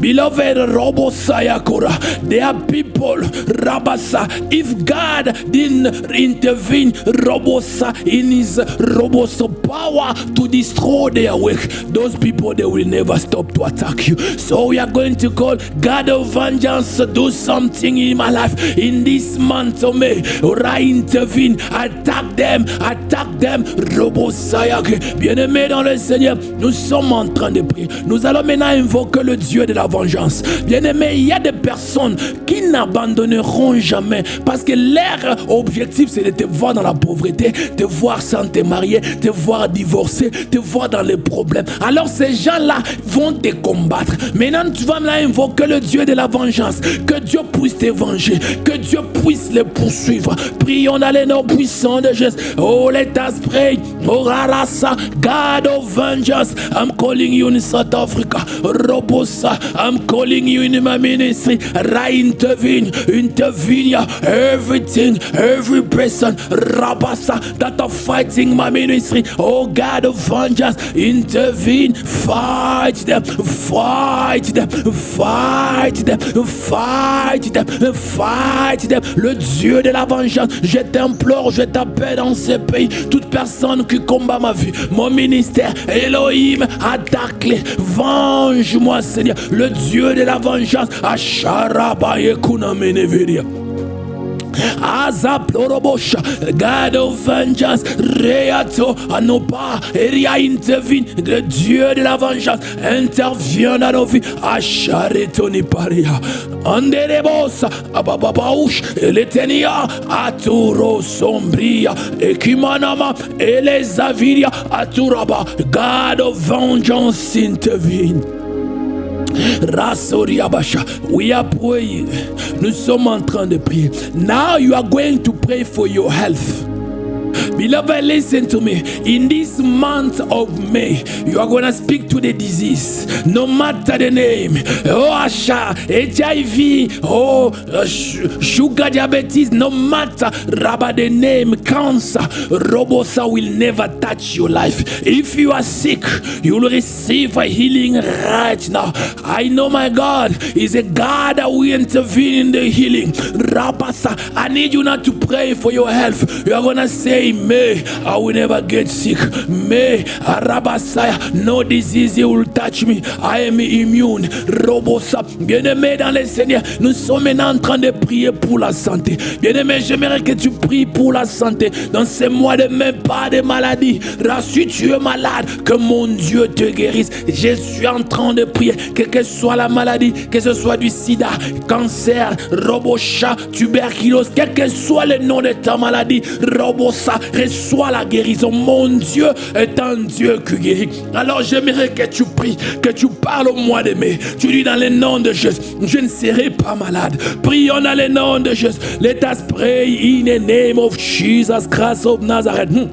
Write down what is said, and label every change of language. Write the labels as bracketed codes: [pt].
[en] Beloved Robo Sayakura, there are people, Rabasa, if God didn't intervene, Robosa, in his Roboso power to destroy their work, those people, they will never stop to attack you. So we are going to call God of vengeance, do something in my life. In this month of May, I intervene, attack them, Robosayake. [fr] Bien-aimés dans le Seigneur, nous sommes en train de prier. Nous allons maintenant invoquer le Dieu de la vengeance. Bien-aimés, il y a des personnes qui n'abandonneront jamais parce que leur objectif c'est de te voir dans la pauvreté, te voir sans te marier, te voir divorcer, te voir dans les problèmes. Alors ces gens-là vont te combattre. Maintenant tu vas maintenant invoquer le Dieu de la vengeance. Que Dieu puisse te venger, que Dieu puisse les poursuivre. Prions dans les noms puissants de Jésus. [en] Oh, let us pray. Oh, Rarasa, God of vengeance, I'm calling you in South Africa. Robosa, I'm calling you in my ministry. Intervene, everything, every person, Rabasa, that are fighting my ministry. Oh, God of vengeance, intervene, fight them, fight them, fight them, fight them, fight them. [fr] Le Dieu de la vengeance, je t'implore, je t'appelle dans ce pays. Toute personne qui combat ma vie, mon ministère, Elohim, attaque-les, venge-moi, Seigneur. Le Dieu de la vengeance, Asharaba Yekuna Meneveria. Azaplorobosha, [en] God of vengeance, Reato, Anopa, Eria intervene, [fr] le Dieu de la vengeance, intervient dans nos vies, Acharetoni Paria, Anderebosa, Ababaouch, Eletenia, Aturo Sombria, Ekimanama, Elezaviria, Aturaba, [en] God of vengeance intervene. Rasoriabasha. We are praying. [fr] Nous sommes en train de prier. [en] Now you are going to pray for your health. Beloved, listen to me. In this month of May, you are going to speak to the disease, no matter the name. Oh, Asha, HIV, sugar diabetes, no matter the name, cancer, Robosa will never touch your life. If you are sick, you will receive a healing right now. I know my God is a God that will intervene in the healing. Rabasa, I need you now to pray for your health. You are going to say, May I will never get sick. May Arabasaya, no disease will touch me. I am immune. Robosa. [fr] Bien-aimé dans le Seigneur, nous sommes maintenant en train de prier pour la santé. Bien-aimé, j'aimerais que tu pries pour la santé. Dans ces mois de mai, pas de maladie. Si tu es malade, que mon Dieu te guérisse. Je suis en train de prier, quelle que soit la maladie, que ce soit du sida, cancer, robocha, tuberculose, quel que soit le nom de ta maladie, robosa, reçois la guérison. Mon Dieu est un Dieu qui guérit. Alors j'aimerais que tu pries, que tu parles au mois de mai. Tu dis dans le nom de Jésus, je ne serai pas malade. Prions dans le nom de Jésus. [en] Let us pray in the name of Jesus Christ of Nazareth.